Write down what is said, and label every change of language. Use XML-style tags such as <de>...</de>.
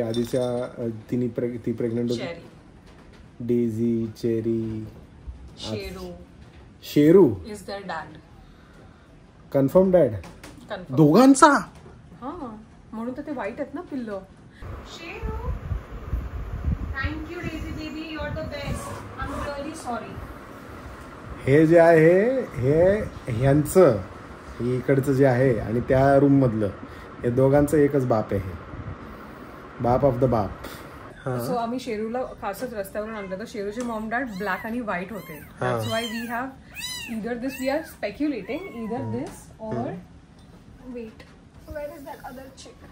<mr>आधीच्या ती प्रेग्नंट होती. Cherry. Daisy, cherry, Sheru</mr> <en>Is their dad. Confirm dad. Confirm.</en> <mr>दोघांचा. हा म्हणून तर ते वाईट आहेत ना पिल्लं. Sheru.</mr> <en>Thank you Daisy baby, you're the best. I'm really sorry.</en> <mr>हे जे आहे हे ह्यांचं इकडचं जे आहे आणि त्या रूम मधलं हे दोघांचं एकच बाप आहे. बाप ऑफ द बाप. सो आम्ही शेरूला खासच रस्त्यावरून आणलं तर शेरूचे मॉम डॅड ब्लॅक आणि व्हाईट होते.</mr> <en>That's why we have either this, we are speculating either this or wait where is that other chick.</en>